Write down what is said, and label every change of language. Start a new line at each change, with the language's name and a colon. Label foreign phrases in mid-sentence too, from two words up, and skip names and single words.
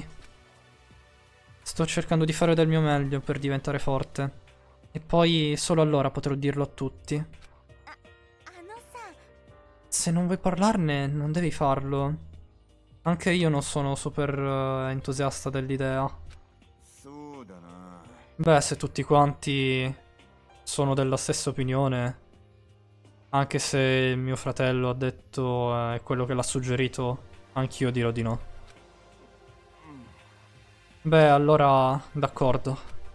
Italian: Sto cercando di fare del mio meglio per diventare forte. E poi solo allora potrò dirlo a tutti.
Japanese: あのさ
Italian: Se non vuoi parlarne, non devi farlo. Anche io non sono super entusiasta dell'idea.
Japanese: そうだな。
Italian: Beh, se tutti quanti sono della stessa opinione, anche se il mio fratello ha detto è quello che l'ha suggerito, anch'io dirò di no. Beh, allora, d'accordo.